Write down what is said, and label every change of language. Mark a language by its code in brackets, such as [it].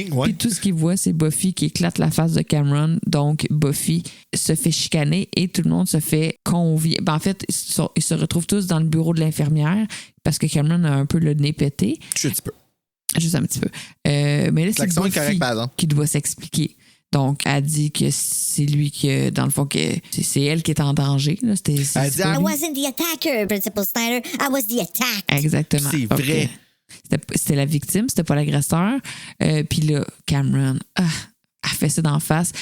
[fr] Puis tout ce qu'il voit, c'est Buffy qui éclate la face de Cameron. Donc, Buffy se fait chicaner et tout le monde se fait convier. En fait, ils se retrouvent tous dans le bureau de l'infirmière parce que Cameron a un peu le nez pété. Juste un petit peu. Mais là, c'est Buffy qui doit s'expliquer. Donc, elle dit que c'est lui qui, dans le fond, que c'est elle qui est en danger. Là. Elle dit, [en] I wasn't the attacker, Principal Snyder. I was the attack. [fr] Exactement. C'est vrai. C'était la victime, c'était pas l'agresseur. Puis là, Cameron, elle fait ça d'en face.